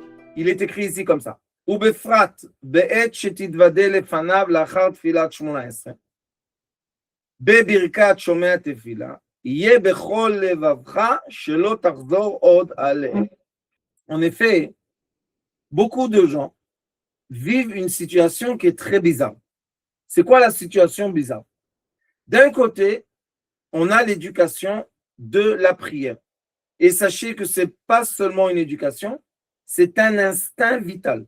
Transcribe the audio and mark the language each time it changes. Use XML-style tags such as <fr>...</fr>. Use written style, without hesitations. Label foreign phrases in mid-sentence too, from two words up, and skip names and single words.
<fr>Il est écrit ici comme ça.</fr> <he>ובפרט בעת שתתוודה לפניו לאחר תפילת 18. בברכת שומע תפילה, יהיה בכל לבבך שלא תחזור עוד עליהם.</he> <fr>En effet, beaucoup de gens vivent une situation qui est très bizarre. C'est quoi la situation bizarre? D'un côté, on a l'éducation de la prière. Et sachez que ce n'est pas seulement une éducation, c'est un instinct vital.</fr>